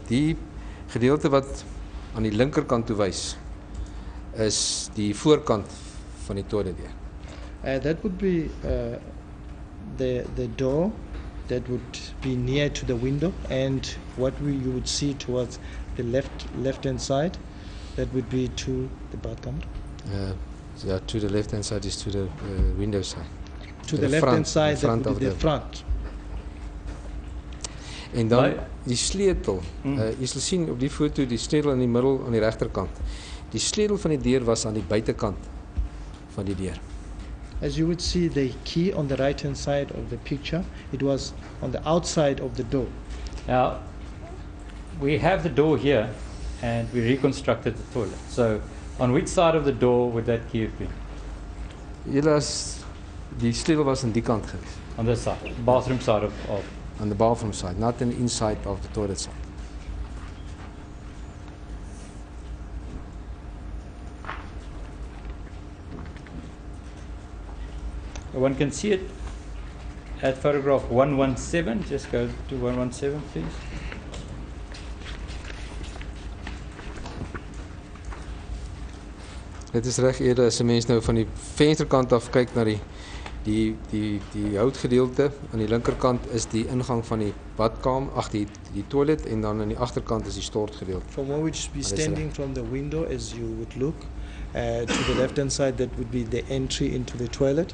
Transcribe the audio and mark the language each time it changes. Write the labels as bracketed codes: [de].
[af] Die gedeelte wat aan die linkerkant toe wys is die voorkant van die toiletdeur. [en] That would be the door that would be near to the window, and what you would see towards the left hand side, that would be to the bathroom. Ja, to the left hand side is to the window side. To the the left front- hand side, the front that would be of the the- front. [af] En dan Maar- die sleutel. Jy sal sien op die foto die sleutel in die middel aan die regterkant. Die sleutel van die deur was aan die buitekant van die deur. [en] As you would see the key on the right hand side of the picture, it was on the outside of the door. Now, we have the door here, and we reconstructed the toilet. So, on which side of the door would that key have been? [af] Die sleutel was aan die kant gewees. [en] On this side, bathroom side of On the bathroom side, not on the inside of the toilet side. one can see it at photograph 117. Just go to 117, please. [af] Dit is reg eerder as 'n mens nou van die vensterkant af kyk na die houtgedeelte aan die linkerkant is die ingang van die badkamer, die toilet en dan aan die agterkant is die stortgedeelte. [en] From where we should be What is standing from the window, as you would look to the left hand side, that would be the entry into the toilet.